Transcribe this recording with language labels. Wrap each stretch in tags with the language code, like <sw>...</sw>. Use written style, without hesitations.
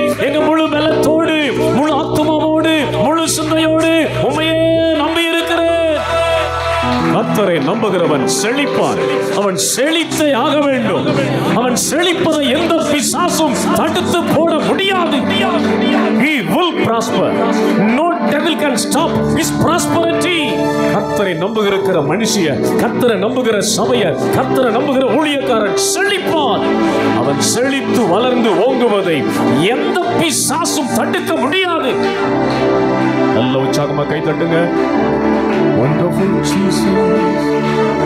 <ta>எங்க முழு பலத்தோடு, முழு ஆத்துமாவோடு, முழு சிந்தையோடு உம்மையே நம்பி இருக்கிறேன். கர்த்தரை நம்புகிறவன் செழிப்பான். அவன் செழித்தே ஆக வேண்டும். அவன் செழிப்பதை எந்த பிசாசும் தடுத்து போட முடியாது.</ta> <en>He will prosper. No devil can stop his prosperity.</en> <ta>கர்த்தரை நம்புகிற மனுஷிய, கர்த்தரை நம்புகிற சபைய, கர்த்தரை நம்புகிற ஊழியக்காரன் செழிப்பான். அவன் செழித்து வளர்ந்து ஓங்குவதை எந்த பிசாசும் தடுக்க முடியாது. நல்ல உற்சாகமா கை தட்டுங்க.</ta> <en>Wonderful Jesus.</en>